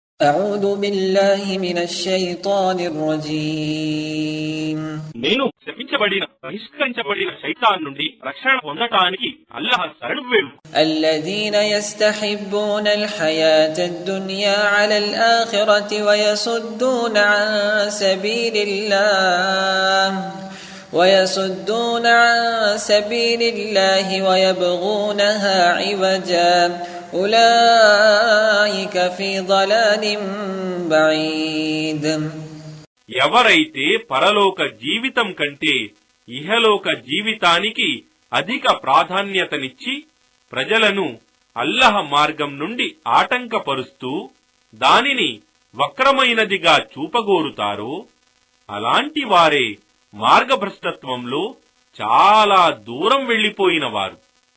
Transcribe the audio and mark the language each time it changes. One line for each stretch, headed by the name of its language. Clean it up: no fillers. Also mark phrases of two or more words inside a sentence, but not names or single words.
Arabic: أعوذ بالله من الشيطان الرجيم
Telugu: నేను శపించబడిన బహిష్కరించబడిన శైతాన్ నుండి రక్షణ పొందటానికి అల్లాహ్ శరణు వేడు.
Arabic: الذين يستحبون الحياة الدنيا على الآخرة ويصدون عن سبيل الله ويبغونها عوجا أولئك في ضلال بعيد.
Telugu: ఎవరైతే పరలోక జీవితం కంటే ఇహలోక జీవితానికి అధిక ప్రాధాన్యతనిచ్చి ప్రజలను అల్లాహ్ మార్గం నుండి ఆటంకపరుస్తూ దానిని వక్రమైనదిగా చూపగోరుతారో అలాంటి వారే మార్గభ్రష్టత్వంలో చాలా దూరం వెళ్లిపోయినవారు.